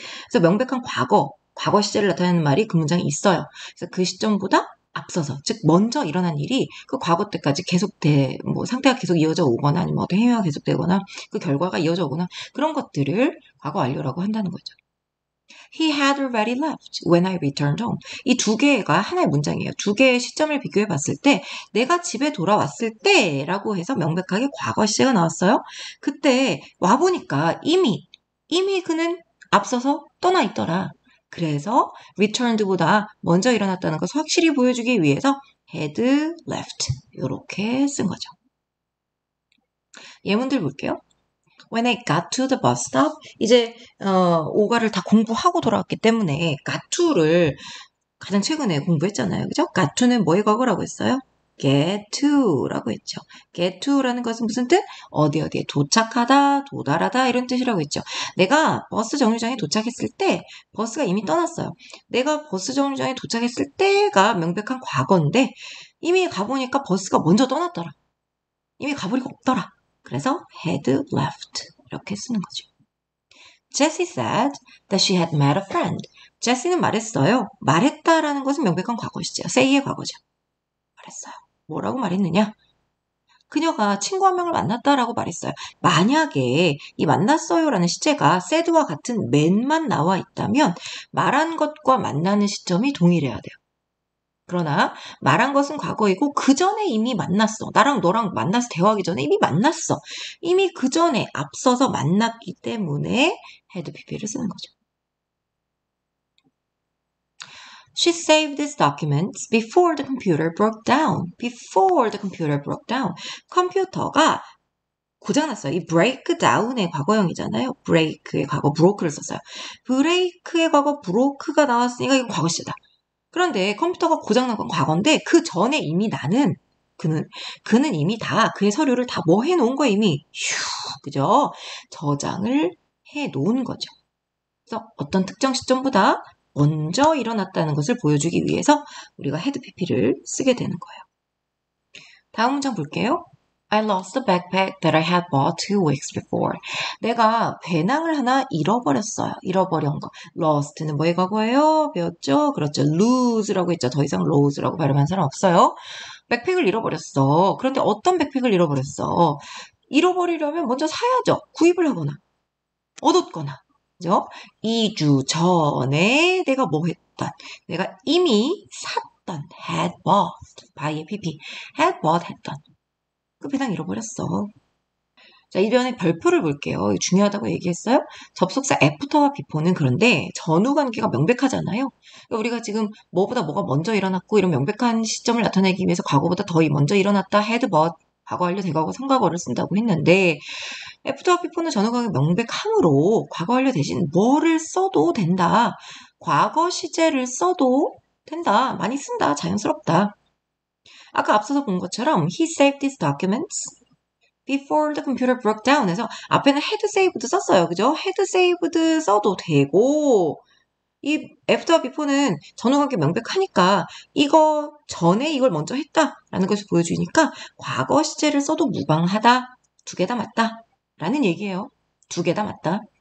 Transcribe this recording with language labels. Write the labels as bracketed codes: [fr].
[ko] 그래서 명백한 과거 시제를 나타내는 말이 그 문장에 있어요. 그래서 그 시점보다 앞서서, 즉 먼저 일어난 일이 그 과거 때까지 뭐 상태가 계속 이어져 오거나 아니면 어떤 행위가 계속되거나 그 결과가 이어져 오거나 그런 것들을 과거 완료라고 한다는 거죠. [en] He had already left when I returned home. [ko] 이 두 개가 하나의 문장이에요. 두 개의 시점을 비교해 봤을 때 내가 집에 돌아왔을 때라고 해서 명백하게 과거 시제가 나왔어요. 그때 와보니까 이미 그는 앞서서 떠나 있더라. 그래서 returned보다 먼저 일어났다는 것을 확실히 보여주기 위해서 had left 이렇게 쓴 거죠. 예문들 볼게요. [en] When I got to the bus stop, [ko] 이제 오가를 다 공부하고 돌아왔기 때문에 got to를 가장 최근에 공부했잖아요. 그죠? got to는 뭐의 과거라고 했어요? get to라고 했죠. get to라는 것은 무슨 뜻? 어디에 도착하다, 도달하다 이런 뜻이라고 했죠. 내가 버스 정류장에 도착했을 때 버스가 이미 떠났어요. 내가 버스 정류장에 도착했을 때가 명백한 과거인데 이미 가보니까 버스가 먼저 떠났더라. 이미 가버리고 없더라. 그래서 had left 이렇게 쓰는 거죠. [en] Jessie said that she had met a friend. [ko] 제시는 말했어요. 말했다라는 것은 명백한 과거시죠. say의 과거죠. 말했어요. 뭐라고 말했느냐? 그녀가 친구 한 명을 만났다라고 말했어요. 만약에 이 만났어요라는 시제가 said와 같은 man만 나와 있다면 말한 것과 만나는 시점이 동일해야 돼요. 그러나 말한 것은 과거이고 그 전에 이미 만났어. 나랑 너랑 만나서 대화하기 전에 이미 만났어. 이미 그 전에 앞서서 만났기 때문에 had pp를 쓰는 거죠. [en] She saved these documents before the computer broke down. Before the computer broke down. [ko] 컴퓨터가 고장났어요. 이 break down의 과거형이잖아요. break의 과거 broke를 썼어요. break의 과거 broke가 나왔으니까 이건 과거 시제다. 그런데 컴퓨터가 고장난 건 과거인데 그 전에 이미 그는 이미 다 그의 서류를 다 뭐 해놓은 거야 이미 그죠? 저장을 해놓은 거죠. 그래서 어떤 특정 시점보다 먼저 일어났다는 것을 보여주기 위해서 우리가 had pp를 쓰게 되는 거예요. 다음 문장 볼게요. [en] I lost the backpack that I had bought 2 weeks before. [ko] 내가 배낭을 하나 잃어버렸어요. 잃어버린 거. lost는 뭐의 과거예요? 배웠죠? 그렇죠. lose라고 했죠. 더 이상 lose라고 발음한 사람 없어요. 백팩을 잃어버렸어. 그런데 어떤 백팩을 잃어버렸어? 잃어버리려면 먼저 사야죠. 구입을 하거나 얻었거나. 그죠? 2주 전에 내가 뭐 했다? 샀던, 내가 이미 샀던, had bought, by의 pp, had bought 했던. 끝배당 잃어버렸어. 자, 이번에 별표를 볼게요. 이거 중요하다고 얘기했어요. 접속사 after와 before는 그런데 전후 관계가 명백하잖아요. 그러니까 우리가 지금 뭐보다 뭐가 먼저 일어났고 이런 명백한 시점을 나타내기 위해서 과거보다 더 먼저 일어났다, had but, 과거 완료, 대과거, 성과거를 쓴다고 했는데 after와 before는 전후 관계가 명백함으로 과거 완료 대신 뭐를 써도 된다. 과거 시제를 써도 된다. 많이 쓴다. 자연스럽다. 아까 앞서서 본 것처럼 [en] he saved his documents before the computer broke down [ko] 해서 앞에는 had saved 썼어요. 그죠? had saved 써도 되고 이 after와 before는 전후관계 명백하니까 이거 전에 이걸 먼저 했다라는 것을 보여주니까 과거 시제를 써도 무방하다. 두 개 다 맞다. 라는 얘기예요. 두 개 다 맞다.